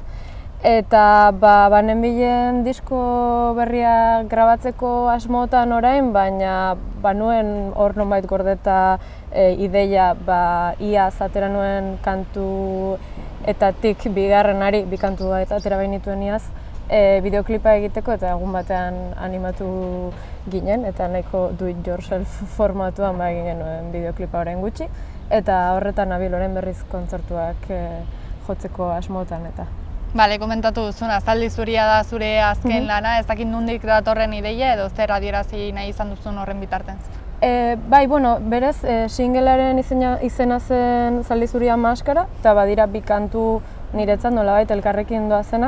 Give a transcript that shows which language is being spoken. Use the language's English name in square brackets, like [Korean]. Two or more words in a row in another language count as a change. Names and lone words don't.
[Basque] Eta nenbilen disko berria grabatzeko asmotan orain, baina nuen hor nonbait gordeta ideia ia atera nuen kantu etatik bigarrenari, bi kantu eta atera behin nituen iaz, bideoklipa egiteko eta egun batean animatu ginen, eta nahiko [English] do it yourself [Basque] formatuan egin genuen bideoklipa orain gutxi, eta horretan nabil orain berriz kontzertuak jotzeko asmotan eta. Bale, komentatu duzuna, Zaldi Zuria da zure azken lana, ez dakit nondik datorren ideia edo zer adierazi nahi izan duzun horren bitartez? Berez, singlearen izena zen Zaldi Zuria Maskara, eta badira bi kantu niretzat nolabait elkarrekin doazenak.